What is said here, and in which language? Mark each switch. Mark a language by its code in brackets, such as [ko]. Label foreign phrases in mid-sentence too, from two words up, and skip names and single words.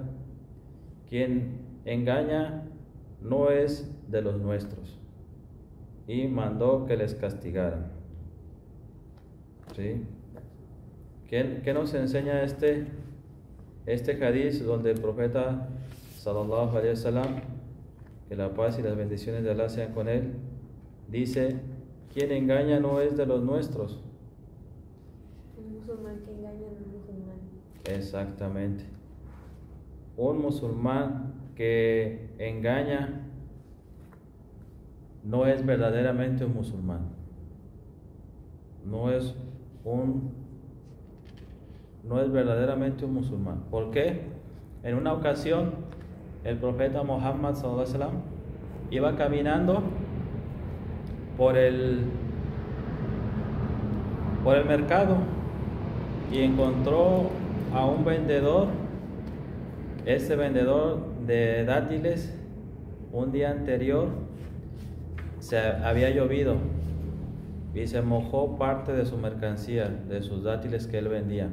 [es] Quien engaña no es de los nuestros. Y mandó que les castigaran. ¿Sí? ¿Qué nos enseña este hadiz donde el profeta [ar] صلى الله عليه وسلم, [es] que la paz y las bendiciones de Allah sean con él, dice: quien engaña no es de los nuestros? Un musulmán que engaña no es musulmán. Exactamente. Un musulmán que engaña no es verdaderamente un musulmán. No es verdaderamente un musulmán. ¿Por qué? En una ocasión, el profeta Muhammad [ar] صلى الله عليه وسلم [es] iba caminando por el mercado y encontró a un vendedor. Este vendedor de dátiles, un día anterior había llovido y se mojó parte de su mercancía, de sus dátiles que él vendía.